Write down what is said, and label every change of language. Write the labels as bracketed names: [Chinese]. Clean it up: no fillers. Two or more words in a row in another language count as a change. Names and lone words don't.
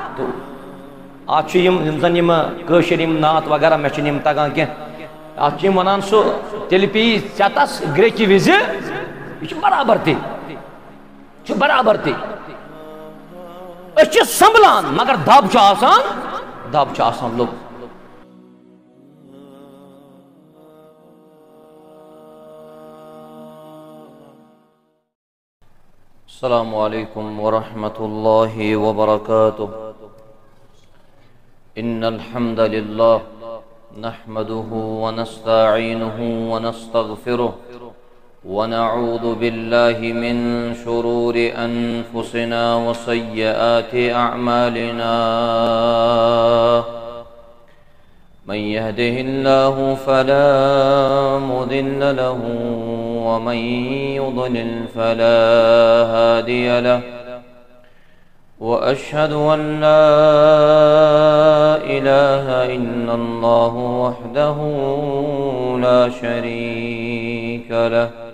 [Kashmiri] اتھ چھِ یِم زن یِم کٲشِر یِم نعت وغیرہ مےٚ چھِنہٕ یِم تگان کینٛہہ اتھ چھِ یِم ونان سُہ تیٚلہِ پیٚیی ژٮ۪تس گرٛیکہِ وِزِ یہِ چھُ برابر تہِ أسۍ چھِ سنبھلان مگر دب چھُ آسان لوٚگ [Arabic] السلام علیکم ورحمۃ اللہ وبرکاتہ ان الحمد للہ نحمده ونستعینه ونستغفره ونعوذ باللہ من شرور انفسنا وسیئات اعمالنا من يهده الله فلا مضل له ومن يضلل فلا هادي له وأشهد أن لا إله إلا الله وحده لا شريك له